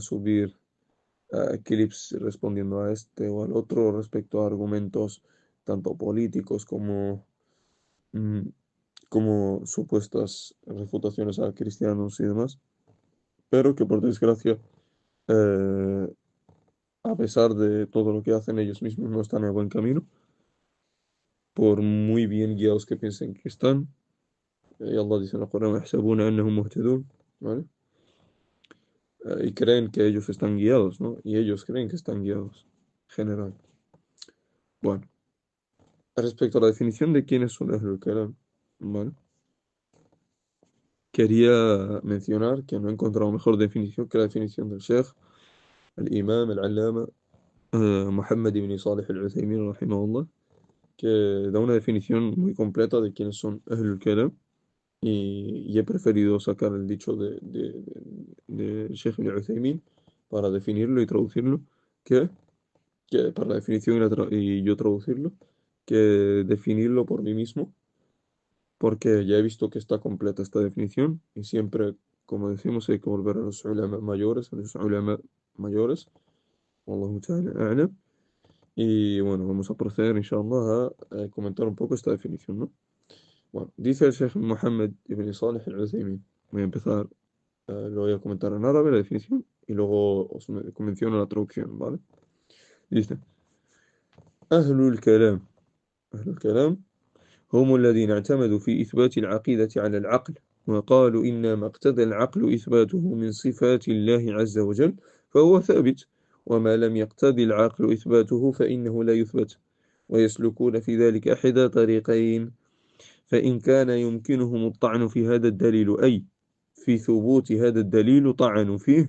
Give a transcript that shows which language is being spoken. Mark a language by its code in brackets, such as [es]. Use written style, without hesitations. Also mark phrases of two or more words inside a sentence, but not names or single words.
[es] subir clips respondiendo a este o al otro respecto a argumentos tanto políticos mm, como supuestas refutaciones a cristianos y demás, pero que por desgracia, eh, a pesar de todo lo que hacen, ellos mismos no están en el buen camino, por muy bien guiados que piensen que están. Y Allah dice en el Corán: [ar] "وَيَحْسَبُونَ أَنَّهُمْ مُهْتَدُونَ", [es] ¿vale? Y creen que ellos están guiados, ¿no? Y ellos creen que están guiados, en general. Bueno, respecto a la definición de quiénes son Ahlul Kalam, ¿vale? Quería mencionar que no he encontrado mejor definición que la definición del Sheikh, el Imam, el Allama, Muhammad ibn Salih al-Uthaymin, rahimahullah, que da una definición muy completa de quiénes son Ahlul Kalam, y he preferido sacar el dicho de Sheikh al-Uthaymin para definirlo y traducirlo, que para la definición y yo traducirlo, que definirlo por mí mismo, porque ya he visto que está completa esta definición y siempre, como decimos, hay que volver a los ulama mayores, [ar] والله تعالى أعلم. [es] Y bueno, vamos a proceder, inshallah, a comentar un poco esta definición, ¿no? Bueno, dice el Sheikh Muhammad ibn Salih al-Uthaymin. Voy a empezar, lo voy a comentar en árabe, la definición, y luego os menciono la traducción, ¿vale? Dice: Ahlul Kalam. [ar] Ahlul Kalam هم الذين اعتمدوا في إثبات العقيدة على العقل، وقالوا إن ما اقتضى العقل إثباته من صفات الله عز وجل فهو ثابت، وما لم يقتضي العقل إثباته فإنه لا يثبت، ويسلكون في ذلك إحدى طريقين: فإن كان يمكنهم الطعن في هذا الدليل، أي في ثبوت هذا الدليل، طعنوا فيه.